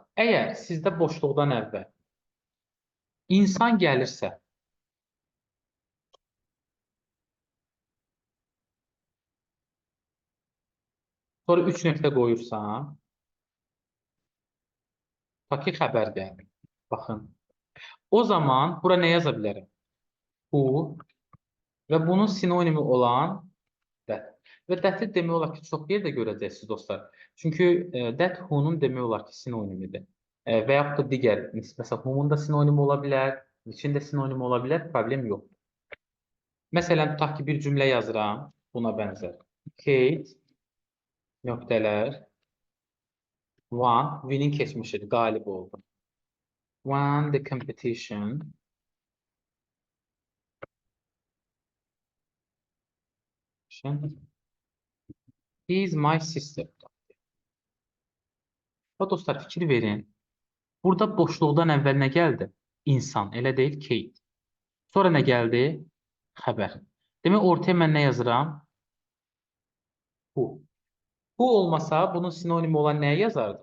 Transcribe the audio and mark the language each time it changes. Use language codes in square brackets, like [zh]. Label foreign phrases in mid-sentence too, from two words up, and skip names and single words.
[az] Əgər sizdə boşluqdan əvvəl insan gəlirsə, sonra 3 nöqtə qoyursan, ta ki xəbər gəlir. Baxın. O zaman bura nə yaza bilərəm? Bu və bunun sinonimi olan that. Və that-i demək olar ki, çox yerdə görəcəksiniz dostlar. Çünki [en] that who-nun [az] demək olar ki, sinonimidir. Və yaxud da digər, məsələn, who-nun da sinonimi ola bilər, which-in də sinonimi ola bilər, problem yoxdur. Məsələn, tutaq ki, bir cümlə yazıram, buna bənzər. Kate, nöqtələr, [en] won, winning [az] keçmişidir, qalib oldu. [en] Won the competition. He is my sister. [az] Və dostlar, fikir verin. Burada boşluqdan əvvəl nə gəldi? İnsan, elə deyil, Kate. Sonra nə gəldi? Xəbər. Demək, ortaya mən nə yazıram? Bu. Bu olmasa, bunun sinonimi olan nəyə yazardım?